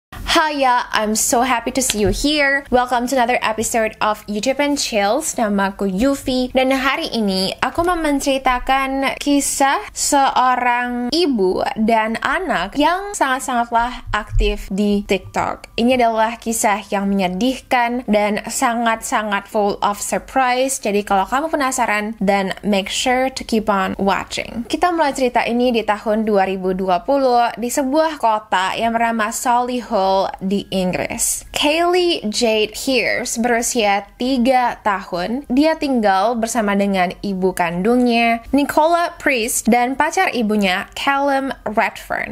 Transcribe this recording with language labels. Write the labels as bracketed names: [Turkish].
[English] Hiya, I'm so happy to see you here. Welcome to another episode of YouTube and Chills. [Indonesian] Namaku Yufi, dan hari ini aku mau menceritakan kisah seorang ibu dan anak yang sangat-sangatlah aktif di TikTok. Ini adalah kisah yang menyedihkan dan sangat-sangat [English] full of surprise. [Indonesian] Jadi kalau kamu penasaran, [English] then make sure to keep on watching. [Indonesian] Kita mulai cerita ini di tahun 2020 di sebuah kota yang bernama Solihull di Inggris. Kaylee Jade Hears berusia 3 tahun. Dia tinggal bersama dengan ibu kandungnya, Nicola Priest, dan pacar ibunya, Callum Redfern.